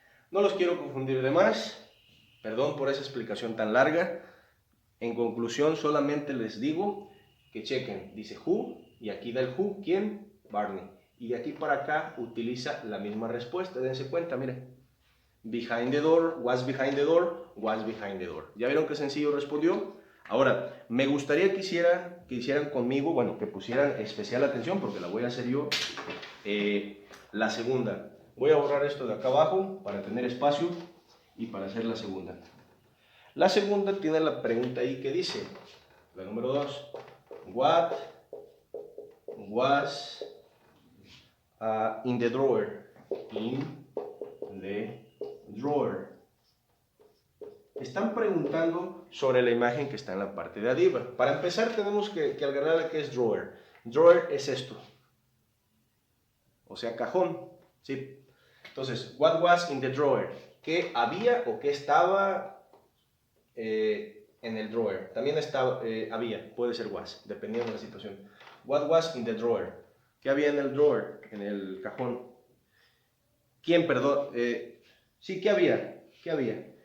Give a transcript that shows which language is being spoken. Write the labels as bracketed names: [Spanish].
[Spanish] No los quiero confundir de más, perdón por esa explicación tan larga. En conclusión, solamente les digo que chequen, dice who, y aquí da el who, ¿quién? Barney. Y de aquí para acá utiliza la misma respuesta, dense cuenta, miren. [English] Behind the door, was behind the door, was behind the door. [Spanish] ¿Ya vieron qué sencillo respondió? Ahora, me gustaría que hicieran conmigo, bueno, que pusieran especial atención, porque la voy a hacer yo, la segunda. Voy a borrar esto de acá abajo para tener espacio y para hacer la segunda. La segunda tiene la pregunta ahí que dice, la número 2, [English] what was in the drawer? In the drawer. [Spanish] Están preguntando sobre la imagen que está en la parte de arriba. Para empezar tenemos que agarrar qué es drawer. Drawer es esto, o sea, cajón, ¿sí? Entonces, [English] what was in the drawer? [Spanish] ¿Qué había o qué estaba en el drawer? También estaba, había, puede ser was, dependiendo de la situación. [English] What was in the drawer? [Spanish] ¿Qué había en el drawer, en el cajón? ¿Quién, perdón? Sí, ¿qué había? ¿Qué había?